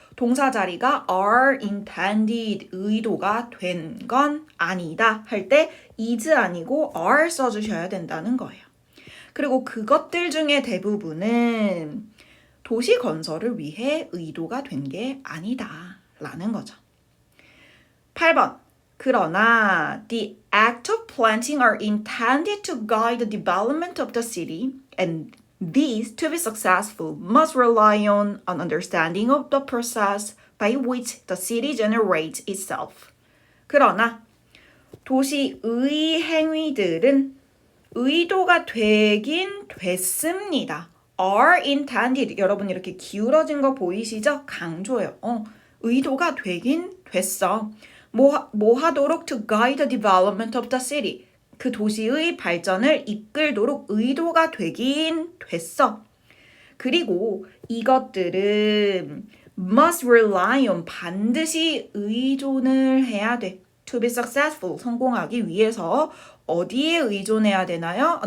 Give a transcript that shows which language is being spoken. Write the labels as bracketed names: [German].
[Korean] 동사 자리가 [English] are intended, [Korean] 의도가 된 건 아니다 할 때 is 아니고 are 써주셔야 된다는 거예요. 그리고 그것들 중에 대부분은 도시 건설을 위해 의도가 된 게 아니다 라는 거죠. 8번. [English] 그러나 the act of planting are intended to guide the development of the city and these to be successful must rely on an understanding of the process by which the city generates itself. [Korean] 그러나 도시의 행위들은 의도가 되긴 됐습니다. [English] are intended. [Korean] 여러분 이렇게 기울어진 거 보이시죠? 강조예요. 의도가 되긴 됐어. 뭐 하도록 [English] to guide the development of the city. [Korean] 그 도시의 발전을 이끌도록 의도가 되긴 됐어. 그리고 이것들은 [English] must rely on [Korean] 반드시 의존을 해야 돼. [English] To be successful, [Korean] 성공하기 위해서 어디에 의존해야 되나요?